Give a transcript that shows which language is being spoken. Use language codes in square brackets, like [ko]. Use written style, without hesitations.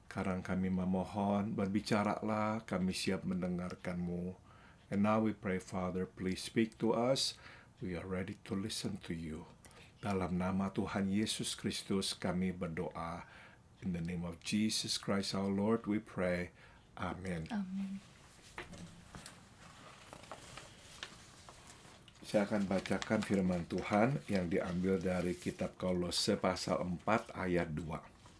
[id] Sekarang kami memohon, berbicaralah, kami siap mendengarkan-Mu. [en] And now we pray, Father, please speak to us. We are ready to listen to you. [id] Dalam nama Tuhan Yesus Kristus kami berdoa. [en] In the name of Jesus Christ our Lord we pray. [id] Amin. Amin. Saya akan bacakan firman Tuhan yang diambil dari kitab Kolose pasal 4 ayat 2.